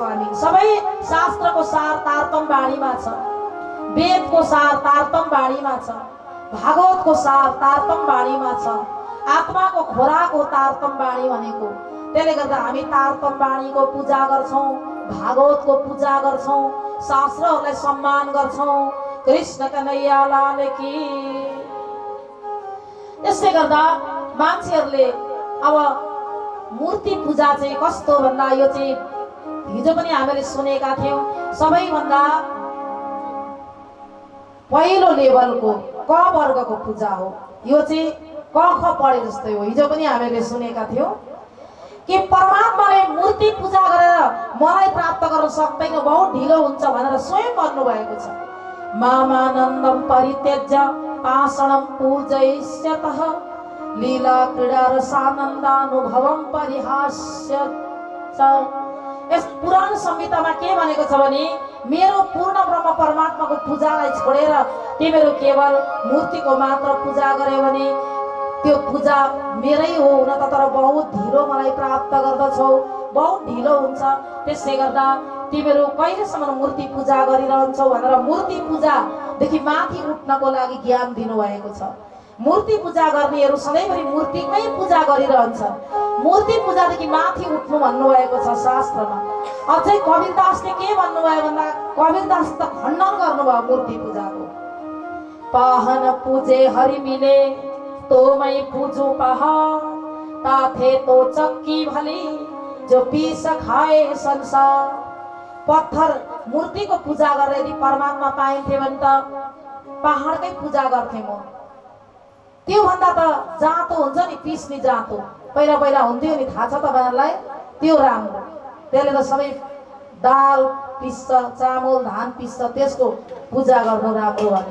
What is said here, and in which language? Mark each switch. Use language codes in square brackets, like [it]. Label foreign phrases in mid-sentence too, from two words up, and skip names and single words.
[ne] हामी सबै शास्त्रको सार तारतम बाणीमा छ, वेदको सार तारतम बाणीमा छ, भागवतको सार तारतम बाणीमा छ, आत्माको खोराक हो तारतम बाणी भनेको। त्यसले गर्दा हामी तारतम बाणीको पूजा गर्छौँ, भागवतको पूजा गर्छौँ, शास्त्रहरूलाई सम्मान गर्छौँ। [hi] कृष्ण कन्हैया लाल की। [ne] त्यसले गर्दा मान्छेहरूले अब मूर्ति पूजा चाहिँ कस्तो भन्दा यो चाहिँ हिजो पनि हामीले सुनेका थियौँ, सबैभन्दा पहिलो लेभलको क वर्गको पूजा हो। यो चाहिँ क ख पढे जस्तै हो। हिजो पनि हामीले सुनेका थियौँ कि परमात्माले मूर्ति पूजा गरेर मलाई प्राप्त गर्न सक्दैन, बहुत ढिलो हुन्छ भनेर स्वयं भन्नुभएको छ। [sa] मामानन्दम परित्यज्य पाषणम पूजयिष्यतः, लीला क्रीडा रसानन्दानुभवम परिहास्य च। [ne] यस पुराण संहितामा के भनेको छ भने मेरो पूर्ण ब्रह्म परमात्माको पूजालाई छोडेर तिमीहरू केवल मूर्तिको मात्र पूजा गर्यो भने त्यो पूजा मेरै हो हुन त, तर बहुत ढिलो मलाई प्राप्त गर्दछौ, बहुत ढिलो हुन्छ। त्यसले गर्दा तिमीहरू कहिलेसम्म मूर्ति पूजा गरिरहन्छौ भनेर मूर्ति पूजादेखि माथि उठ्नको लागि ज्ञान दिनुभएको छ। मूर्ति पूजा गर्नेहरू सधैँभरि मूर्तिमै पूजा गरिरहन्छन्। मूर्ति पूजादेखि माथि उठ्नु भन्नुभएको छ शास्त्रमा। अझै कबीरदासले के भन्नुभयो भन्दा कबीरदास त खण्डन गर्नुभयो मूर्ति पूजाको। [hi] पाहन पूजे हरि मिले तो मैं पूजू पहा, ताथे तो चक्की भली जो पीस खाए संसार। [ne] पत्थर मूर्तिको पूजा गरेर यदि परमात्मा पाइन्थे भने त पहाडकै पूजा गर्थे म। त्यो भन्दा त जाँतो हुन्छ नि, पिस्ने जाँतो पहिला पहिला हुन्थ्यो नि, थाहा छ तपाईहरुलाई, त्यो राम्रो। त्यसले त सबै दाल पिस्छ, चामल धान पिस्छ, त्यसको पूजा गर्नु राम्रो भने।